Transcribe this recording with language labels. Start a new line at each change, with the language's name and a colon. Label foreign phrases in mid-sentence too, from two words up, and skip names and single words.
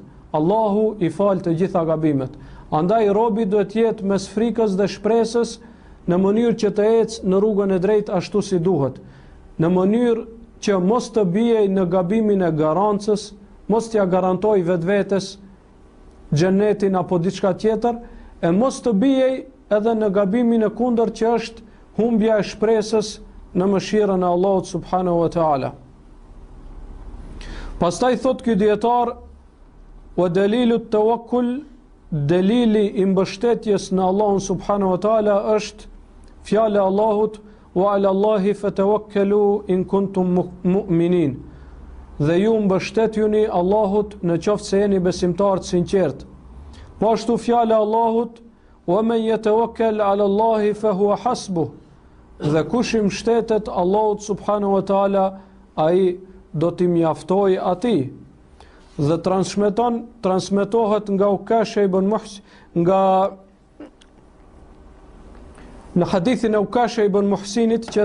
Albanian: Allahu i fal të gjitha gabimet. Andaj robi duhet jetë mes frikës dhe shpresës në mënyrë që të ecë në rrugën e drejtë ashtu si duhet, në mënyrë që mos të bijej në gabimin e garancës, mos t'ja garantoj vetvetes xhenetin apo diçka tjetër, e mos të bijej edhe në gabimin e kundërt që është humbja e shpresës në mëshirën e Allahut
Arabic: سبحانه وتعالى.
Albanian: Pastaj thot ky dietar:
Arabic: "ودليل التوكل",
Albanian: delili i mbështetjes në Allahun
Arabic: سبحانه وتعالى
Albanian: është fjala e Allahut:
Arabic: "وعلى الله فتوكلوا إن كنتم مؤمنين",
Albanian: dhe ju mbështetjuni Allahut në qoftë se jeni besimtar të sinqert. Po ashtu fjala e Allahut:
Arabic: "ومن يتوكل على الله فهو حسبه",
Albanian: dhe kush i mbështetet Allahut
Arabic: سبحانه وتعالى,
Albanian: ai do t'i mjaftoj atij. Dhe transmetohet nga Ukash ibn Muhsin, në hadithin e Ukash ibn Muhsinit që